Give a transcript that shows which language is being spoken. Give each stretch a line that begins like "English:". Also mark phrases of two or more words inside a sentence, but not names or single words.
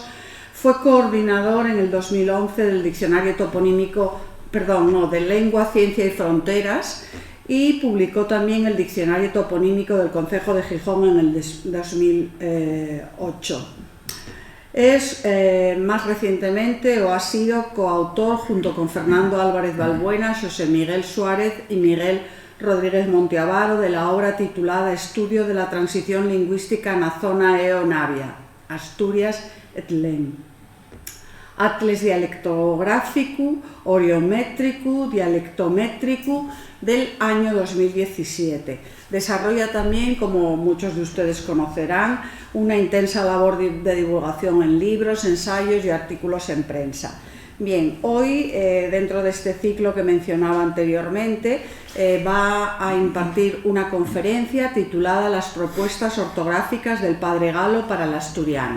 Spanish: Fue coordinador en el 2011 del Diccionario de Lengua, Ciencia y Fronteras y publicó también el Diccionario Toponímico del Concejo de Gijón en el 2008. Es más recientemente ha sido coautor junto con Fernando Álvarez Balbuena, José Miguel Suárez y Miguel Rodríguez Monteavaro de la obra titulada Estudio de la transición lingüística en la zona eonavia, Asturias ETLEN. Atles dialectográfico, oriométrico, dialectométrico del año 2017. Desarrolla también, como muchos de ustedes conocerán, una intensa labor de divulgación en libros, ensayos y artículos en prensa. Bien, hoy, dentro de este ciclo que mencionaba anteriormente, va a impartir una conferencia titulada Las propuestas ortográficas del Padre Galo para el asturiano.